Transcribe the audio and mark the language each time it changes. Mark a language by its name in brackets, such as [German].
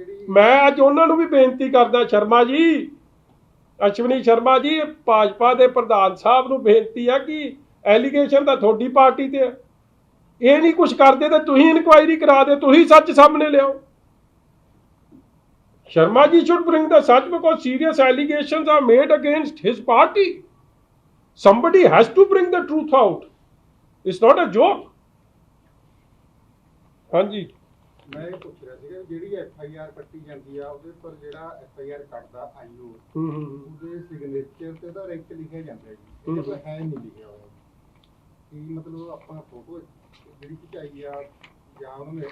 [Punjabi] ਮੈਂ ਅੱਜ ਉਹਨਾਂ ਨੂੰ ਵੀ ਬੇਨਤੀ ਕਰਦਾ, ਸ਼ਰਮਾ ਜੀ, ਅਸ਼ਵਨੀ ਸ਼ਰਮਾ ਜੀ, ਭਾਜਪਾ ਦੇ ਪ੍ਰਧਾਨ ਸਾਹਿਬ ਨੂੰ ਬੇਨਤੀ ਆ ਕਿ ਐਲੀਗੇਸ਼ਨ ਤਾਂ ਤੁਹਾਡੀ ਪਾਰਟੀ ਤੇ ਹੈ। ਇਹ ਨਹੀਂ ਕੁਝ ਕਰਦੇ ਤੇ ਤੁਸੀਂ ਇਨਕੁਆਇਰੀ ਕਰਾ ਦਿਓ, ਤੁਸੀਂ ਸੱਚ ਸਾਹਮਣੇ ਲਿਆਓ। [English] Sharma ji should bring the such because serious allegations are made against his party. Somebody has to bring the truth out. It's not a joke. [Punjabi] ਹਾਂਜੀ ਮੈਂ ਇਹ ਪੁੱਛ ਰਿਹਾ ਸੀਗਾ ਜਿਹੜੀ FIR ਕੱਟੀ ਜਾਂਦੀ ਆ ਉਹਦੇ ਪਰ ਜਿਹੜਾ FIR ਕੱਟਦਾ IO ਉਹਦੇ ਸਿਗਨੇਚਰ ਤੇ ਦਾ ਰੈਂਕ ਲਿਖਿਆ ਜਾਂਦਾ ਜੀ, ਇਹ ਤਾਂ ਹੈ ਨਹੀਂ ਲਿਖਿਆ ਹੋਇਆ। ਕੀ ਮਤਲਬ ਆਪਾਂ ਫੋਟੋ ਜਿਹੜੀ ਖਿਚਾਈ ਆ ਜਾਂ ਉਹਨੇ